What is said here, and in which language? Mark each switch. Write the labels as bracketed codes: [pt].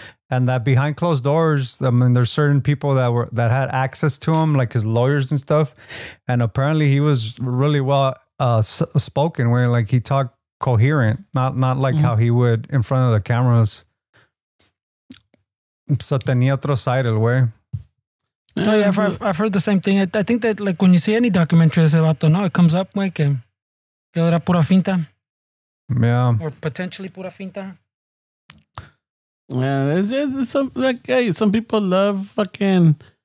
[en] And that behind closed doors, I mean, there's certain people that had access to him, like his lawyers and stuff. And apparently he was really well spoken, where like he talked coherent, not like how he would in front of the cameras. [es] So tenía otro side el güey. [en] Oh yeah, I've heard the same thing. I think that like when you see any documentary [es] ese vato, [en] no, it comes up like [es] que era pura finta. [en] Yeah. Or potentially [es] pura finta. [en] Yeah, there's some like, hey, some people love fucking.